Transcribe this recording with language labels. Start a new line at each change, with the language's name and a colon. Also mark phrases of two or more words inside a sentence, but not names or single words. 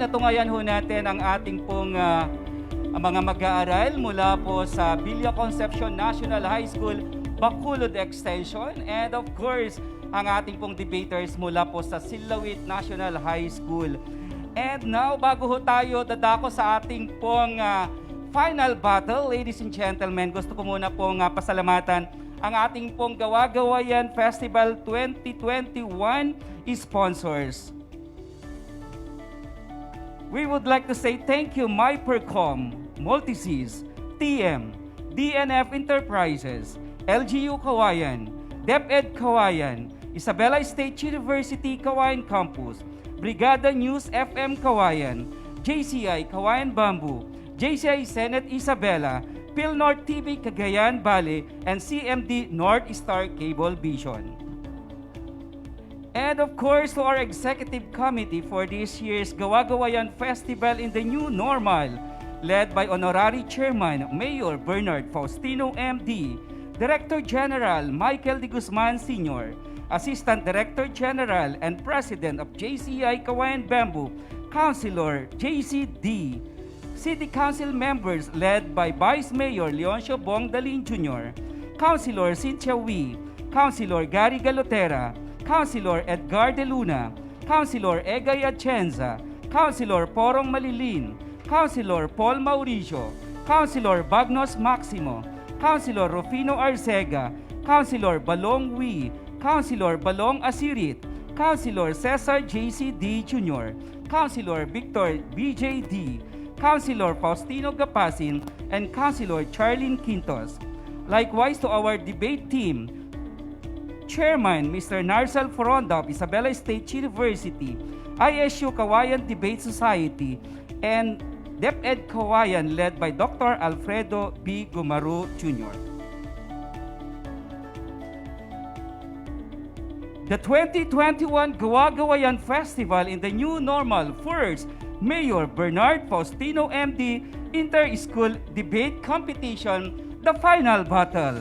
Filipino: Natungayan ho natin ang ating pong mga mag-aaral mula po sa Villa Concepcion National High School, Baculod Extension.
English: And of course,
Filipino: ang ating pong debaters mula po sa Sillawit National High School.
English: And now,
Filipino: bago ho tayo dadako sa ating pong final battle,
English: ladies and gentlemen,
Filipino: gusto ko muna pong pasalamatan ang ating pong Cauayan Festival 2021 sponsors.
English: We would like to say thank you MyPercom, Multiseas, TM, DNF Enterprises, LGU Cauayan, DepEd Cauayan, Isabela State University Cauayan Campus, Brigada News FM Cauayan, JCI Cauayan Bamboo, JCI Senate Isabela, PhilNorth TV Cagayan Valley, and CMD North Star Cable Vision. And of course, to our executive committee for this year's Gawa-Gawayan Festival in the New Normal, led by Honorary Chairman Mayor Bernard Faustino MD, Director General Michael De Guzman Sr., Assistant Director General and President of JCI Cauayan Bamboo, Councilor JCD, City Council members led by Vice Mayor Leoncio Bong Dalin Jr., Councilor Cynthia Wee, Councilor Gary Galotera, Councilor Edgar De Luna, Councilor Egay Atienza, Councilor Porong Malilin, Councilor Paul Mauricio, Councilor Bagnos Maximo, Councilor Rufino Arcega, Councilor Balong Wee, Councilor Balong Asirit, Councilor Cesar JCD Jr., Councilor Victor BJD, Councilor Faustino Gapasin, and Councilor Charlene Quintos. Likewise to our debate team, Chairman Mr. Narsal Foronda of Isabela State University, ISU Cauayan Debate Society, and DepEd Cauayan led by Dr. Alfredo B. Gumaru Jr. The 2021 Gawa-Gawayan Festival in the New Normal first Mayor Bernard Faustino MD Inter-School Debate Competition, the final battle.